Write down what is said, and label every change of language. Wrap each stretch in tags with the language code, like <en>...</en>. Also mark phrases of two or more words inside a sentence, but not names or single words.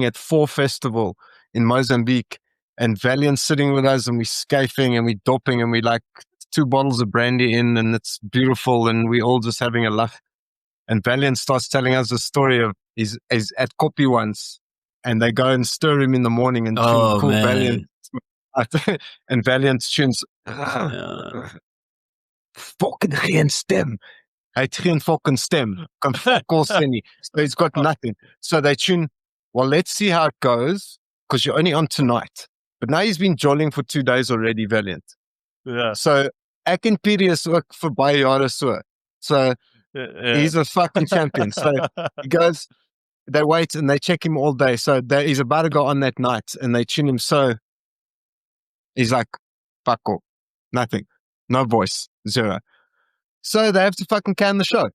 <en>at 4 Festival in Mozambique, and Valiant's sitting with us, and we're scafing and we're doping, and we like 2 bottles of brandy in, and it's beautiful, and we all just having a laugh. And Valiant starts telling us the story of he's at Koppie once, and they go and stir him in the morning and tune cool man. Valiant. And Valiant tunes fucking</en> <af>geen stem. Hy het geen fucking stem. Kan fuck sê nie.</af> <en>So he's got nothing. So they tune, well, let's see how it goes, because you're only on tonight. But now he's been jolling for 2 days already, Valiant. Yeah.</en> <af>So ek en Pieter is ook vir baie jare so.</af> <en>So he's a fucking champion. So he goes, they wait and they check him all day. So he's about to go on that night, and they tune him. So he's like, fuck all. Nothing. No voice. 0. So they have to fucking can the show.</en>